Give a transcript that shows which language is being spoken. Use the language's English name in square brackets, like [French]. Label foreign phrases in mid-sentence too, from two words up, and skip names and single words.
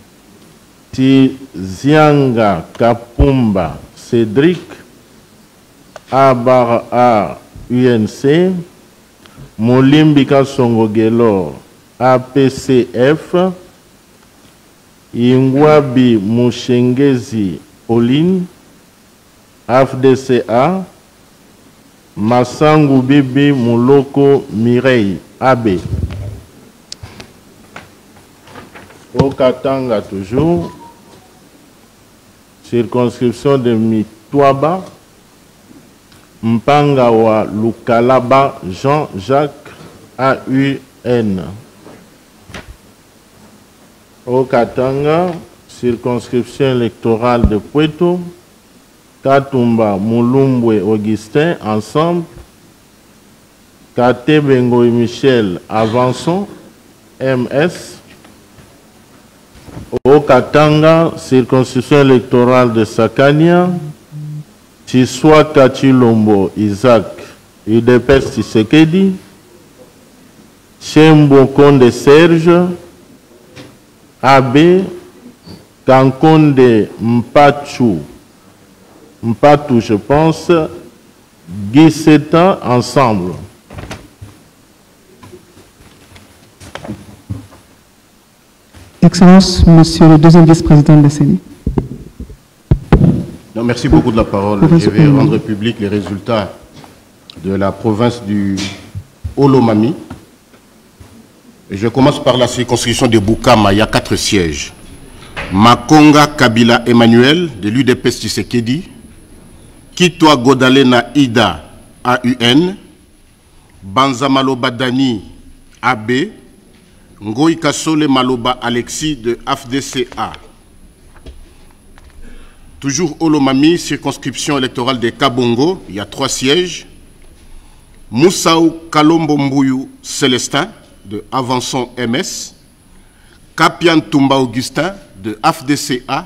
[French] Tizianga Kapumba Cédric, Abar A UNC, Molimbika Songogelo APCF, Ingwabi Mushengezi Pauline, AFDCA, Massangu Bibi Muloko Mireille AB. Au Katanga toujours, circonscription de Mitwaba, Mpangawa Lukalaba Jean-Jacques AUN. Au Katanga, circonscription électorale de Puerto, Katumba Mulumbwe Augustin, ensemble, Kate Bengo et Michel Avançon, MS. Au Katanga, circonscription électorale de Sakania, Chiswa Kachilombo Isaac, UDPS Tshisekedi, Chembo Konde Serge, AB, Kankonde Mpatou, je pense, Guy Setan, ensemble. Excellence, Monsieur le deuxième vice-président de la CENI. Non, merci beaucoup de la parole. Je vais rendre public les résultats de la province du Olomami. Je commence par la circonscription de Bukama. Il y a 4 sièges. Makonga Kabila Emmanuel, de l'UDPS Tshisekedi. Kitwa Godalena Ida, AUN. Banza Maloba Dani, AB. Ngoï Kasole Maloba Alexis, de AFDCA. Toujours Olomami, circonscription électorale de Kabongo, il y a 3 sièges. Moussaou Kalombo Mbouyou Célestin, de Avançon MS. Kapian Toumba Augustin, de AFDCA.